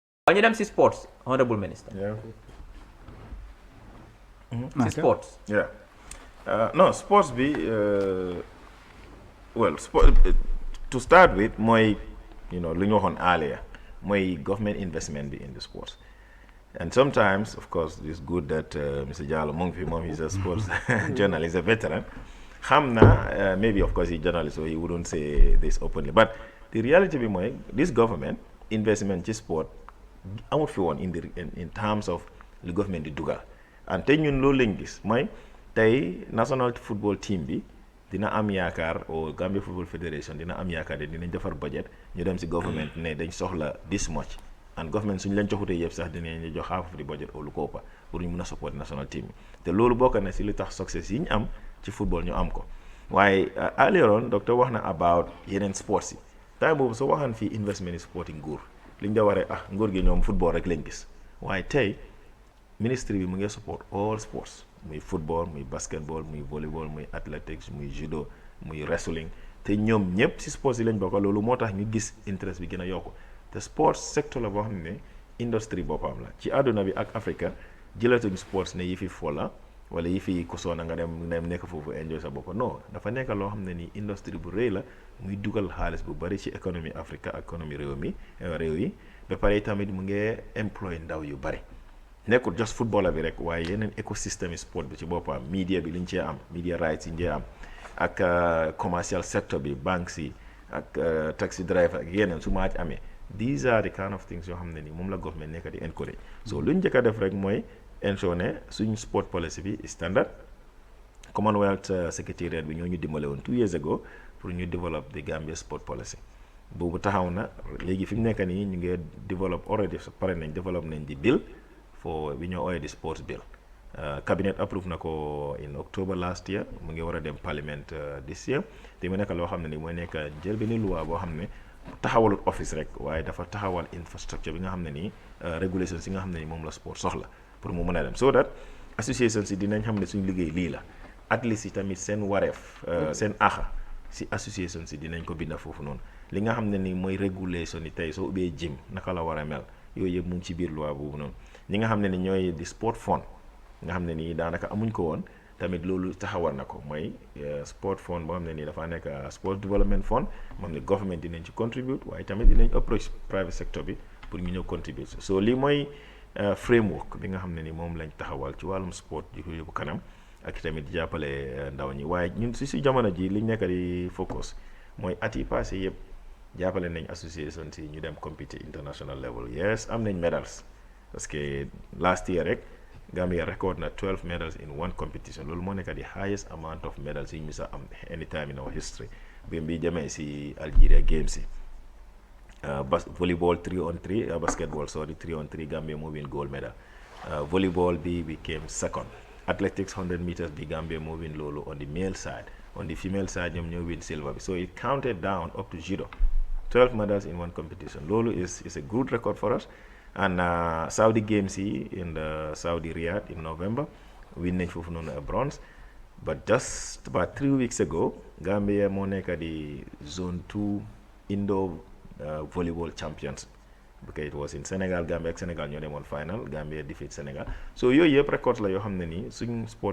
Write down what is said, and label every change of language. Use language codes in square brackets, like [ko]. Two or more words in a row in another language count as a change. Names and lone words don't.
[wo] ñu dem si [en] sports honorable minister. Yeah. [wo] Si sports. [en] Yeah. No, sports be well, sport, to start with, my, [wo] lu ñu waxoon [en] earlier, my government investment be in the sports. And sometimes, of course, it's good that Mr. Jallo Mong, he's a sports journalist, a veteran. Hamna, maybe of course he's a journalist, so he wouldn't say this openly. But the reality be my, this government investment in sport, I would feel one in terms of the government [wo] di dugal. And tey ñun loolu lañ gis mooy tey [en] national football team [wo] bi dina am yaakaar o Gambia Football Federation dina am yaakaar de dinañ defar budget ñu dem si government ne dañ soxla [en] this much [wo] and government suñu leen joxutee yëpp sax dinañ jox [en] half of the budget [wo] o lu ko ëppa pour ñu mun a [en] support national team [wo] bi te loolu bokk na si lu tax success yi ñu am ci football ñu am ko waaye [en] earlier on [wo] docteur wax na about yeneen sports yi time boobu soo waxaan fii [en] investment in sport [wo] yi nguur li ñu da waree nguur gi ñoom football rek lañ gis waaye tey ministry bi mu ngi [en] support all sports [wo] muy football muy basketball muy volleyball muy athletics muy judo muy wrestling te ñoom ñëpp si sports yi lañ bokk loolu moo tax ñu gis interest bi gën a yokku te sports secteur la boo xam ne industrie boppam la ci àdduna bi ak Africa jëlatuñ sports ne yi fi fo la wala yi fi ku soona nga dem nekk foofu enjoy sa bopp non dafa nekk loo xam ne nii industrie bu rëy la muy dugal xaalis bu bari ci économie Africa ak économie réew yi ba pare tamit mu ngi employ ndaw yu bari nekkul [en] just footballer [wo] bi rek waaye yeneen écosystème sport bi ci boppam media bi liñ cee am [en] media rights [wo] yi ñu am ak [en] commercial sector [wo] bi banques yi ak [en] taxi driver [wo] ak yeneen su ma amee [en] these are the kind of things [wo] yoo xam ne nii moom la government nekk di encourage so luñ njëkk a def rek mooy ensure ne suñ [en] sport policy [wo] bi standard Commonwealth Secretariat bi ñoo ñu dimbale woon [en] 2 years ago [wo] pour ñu [en] develop the Gambia sport policy [wo] boobu taxaw na léegi fi mu nekk nii ñu ngi [en] develop already [wo] pare nañ develop nañ di bill for bi ñoo ooyee di [en] sports bill cabinet approved [wo] na ko [en] in October last year [wo] mu ngi war a dem [en] parliament this year [wo] te mu nekk loo xam ne ni mooy nekk jël benn loi boo xam ne taxawalul office rek waaye dafa taxawal infrastructure bi nga xam ne nii regulations yi nga xam ne ni moom la sport soxla pour mu mën a dem [en] so that association [wo] si dinañ xam ne suñu liggéey lii la [en] at least [wo] yi tamit seen wareef seen axa si association si dinañ ko binda foofu noonu li nga xam ne ni mooy régulation yi tey soo ubbee gym naka la war a mel yooyu yëpp mu ngi ci biir loi boobu noonu ñi nga xam ne ni ñooy di [en] sport fund [wo] nga xam ne nii daanaka amuñ ko woon tamit loolu taxawal na ko mooy [en] sport fund [wo] boo xam ne nii dafa nekk [en] sport development fund [wo] moom ne government dinañ ci contribute waaye tamit dinañ [en] approach private sector [wo] bi pour ñu ñëw contribute so lii mooy framework bi nga xam ne ni moom lañ taxawal ci wàllum sport di ko yóbbu kanam ak tamit jàppale ndaw ñi waaye ñun si jamono ji liñ nekk di focus mooy at yi passé yëpp jàppale nañ association si ñu dem [en] compete international level yes [wo] am nañ medals [fr] parce que [en] last year [wo] rek Gambia record na [en] 12 medals in one competition [wo] loolu moo nekk di [en] highest amount of medals [wo] yi ñu sa am [en] anytime in our history [wo] bi jamee si Algeria Games yi [en] volleyball 3-on-3 basketball 3-on-3 Gambia moo win gold medal volleyball bi became second athletics 100 meters bi Gambia moo win loolu on the male side on the female side [wo] ñoom ñoo [en] win silver bi so it counted down up to judo 12 medals in one competition loolu is a good record for us and Saudi Games yi in the Saudi Riyadh in November win [wo] nañ foofu noonu [en] a bronze but just about 3 weeks ago Gambia [wo] moo nekk di [en] zone 2 indoor volleyball champions because it was in Sénégal Gambia ak Sénégal [wo] ñoo demoon [en] final Gambia defeat Sénégal so [wo] yooyu yëpp [en] records [wo] la yoo xam ne nii suñ [en] sport